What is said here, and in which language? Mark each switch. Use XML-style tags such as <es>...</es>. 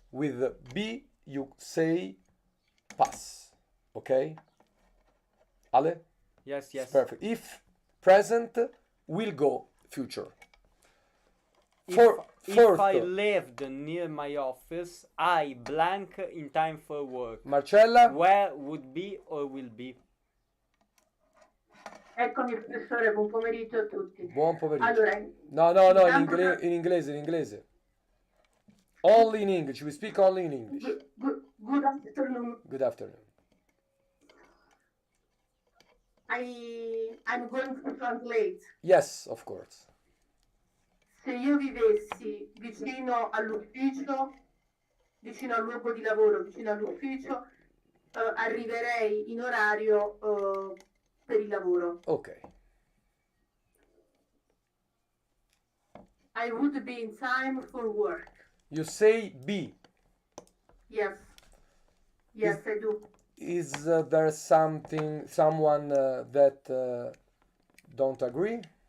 <en>With B, you say pass. Okay? Ale? Yes. It's perfect. If present, will go future. If I lived near my office, I blank in time for work. Marcella? Where would be or will be?</en> <it>Eccomi professore, buon pomeriggio a tutti. Buon pomeriggio. Allora, No, intanto in inglese.</it> <en>Only in English. We speak only in English. good afternoon. Good afternoon. I'm going to translate. Yes, of course.</en> <it>Se io vivessi vicino all'ufficio, vicino al luogo di lavoro, vicino all'ufficio, arriverei in orario per il lavoro.</it> <en>Ok. I would be in time for work. You say be. Yes. Yes, I do. Is there someone that don't agree?</en>